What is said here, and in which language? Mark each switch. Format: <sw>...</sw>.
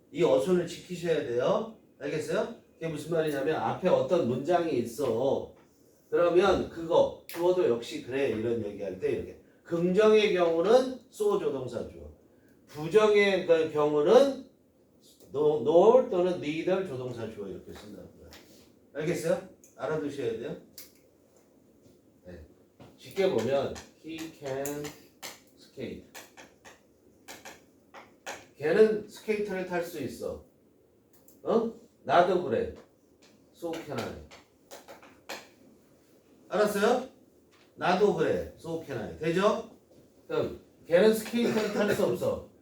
<ko>이 어순을 지키셔야 돼요. 알겠어요? 그게 무슨 말이냐면 앞에 어떤 문장이 있어. 그러면 그거 주어도 역시 그래 이런 얘기할 때 이렇게 긍정의 경우는 조동사 주어, 부정의 경우는 nor 또는 neither 조동사 주어 이렇게 쓴다고요. 알겠어요? 알아두셔야 돼요. 네. 쉽게 보면</ko> <en>he can skate.</en> <ko>걔는 스케이트를 탈 수 있어. 어? 나도 그래.</ko> <en>So can I.</en> <ko>알았어요? 나도 그래.</ko> <en>So can I.</en> <ko>되죠? 그럼 걔는 스케이트를 탈 수 없어.</ko>